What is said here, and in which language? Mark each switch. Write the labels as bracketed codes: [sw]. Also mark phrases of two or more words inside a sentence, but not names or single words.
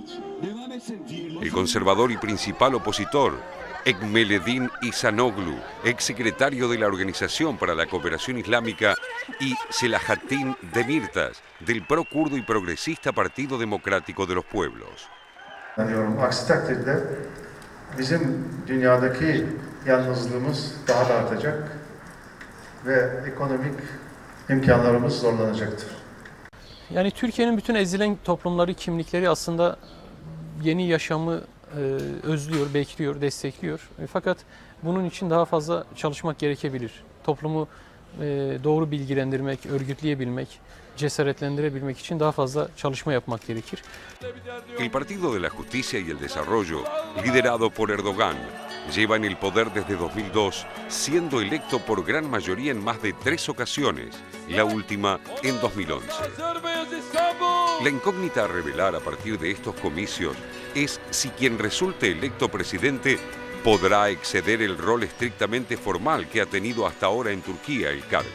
[es] El conservador y principal opositor, Ekmeledin Ihsanoglu, exsecretario de la Organización para la Cooperación Islámica, y Selahattin Demirtas, del pro-kurdo y progresista Partido Democrático de los Pueblos. [tr] Bizim dünyadaki yalnızlığımız daha da artacak ve ekonomik imkanlarımız zorlanacaktır. Yani Türkiye'nin bütün ezilen toplumları, kimlikleri aslında yeni yaşamı özlüyor, bekliyor, destekliyor. Fakat bunun için daha fazla çalışmak gerekebilir. Toplumu doğru bilgilendirmek, örgütleyebilmek, cesaretlendirebilmek için daha fazla çalışma yapmak gerekir. [es] El Partido de la Justicia y el Desarrollo, liderado por Erdogan, lleva en el poder desde 2002, siendo electo por gran mayoría en más de 3 ocasiones, la última en 2011. La incógnita a revelar a partir de estos comicios es si quien resulte electo presidente podrá exceder el rol estrictamente formal que ha tenido hasta ahora en Turquía el cargo.